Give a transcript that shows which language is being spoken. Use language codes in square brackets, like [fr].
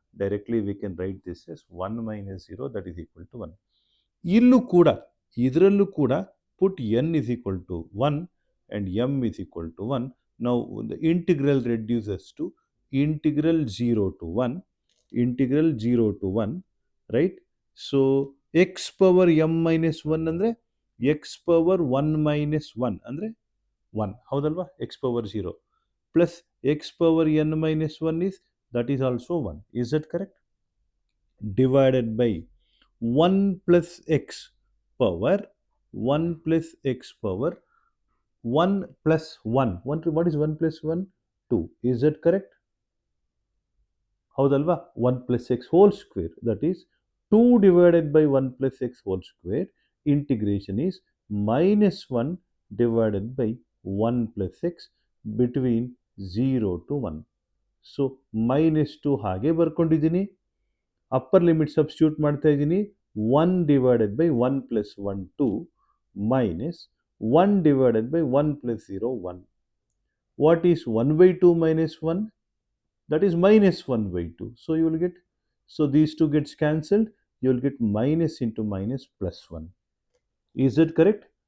[en] Directly we can write this as 1 minus 0, that is equal to 1. [kn] ಇಲ್ಲೂ ಕೂಡ, ಇದರಲ್ಲೂ ಕೂಡ [en] put n is equal to 1 and m is equal to 1. Now the integral reduces to integral 0 to 1, integral 0 to 1, right? So x power m minus 1 ಅಂದರೆ x power 1 minus 1 ಅಂದರೆ 1, [kn] ಹೌದಲ್ವಾ? [en] X power 0 plus x power n minus 1 is that is also 1. Is that correct? Divided by 1 plus x power 1 plus x power 1 plus 1. What is 1 plus 1? 2. Is that correct? [kn] ಹೌದಲ್ವಾ? [en] 1 plus x whole square, that is 2 divided by 1 plus x whole square. Integration is minus 1 divided by 1 plus x between 0 to 1. So minus 2 [kn] ಹಾಗೆ ಬರ್ಕೊಂಡಿದ್ದೀನಿ. [en] upper limit substitute [kn] ಮಾಡ್ತಾ ಇದ್ದೀನಿ. [en] 1 divided by 1 plus 1 2 minus 1 divided by 1 plus 0 1. What is 1 by 2 minus 1? That is minus 1 by 2. So you will get, so these two gets cancelled. You will get minus into minus plus 1. Is that correct?